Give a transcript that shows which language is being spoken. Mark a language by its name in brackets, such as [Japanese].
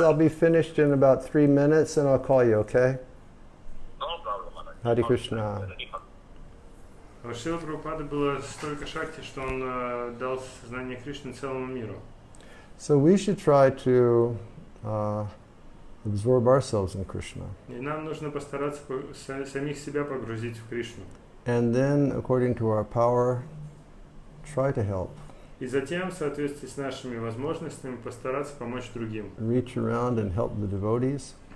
[English] I'll be finished in about 3 minutes, and I'll call you. Okay? No problem. Hare Krishna. [Russian] У Шрилы Прабхупады было столько шакти, что он дал сознание Кришны целому миру. [English] So we should try to absorb ourselves in Krishna. [Russian] И нам нужно постараться самих себя погрузить в Кришну. [English] And then, according to our power, try to help. [Russian] И затем, в соответствии с нашими возможностями, постараться помочь другим. [English] Reach around and help the devotees.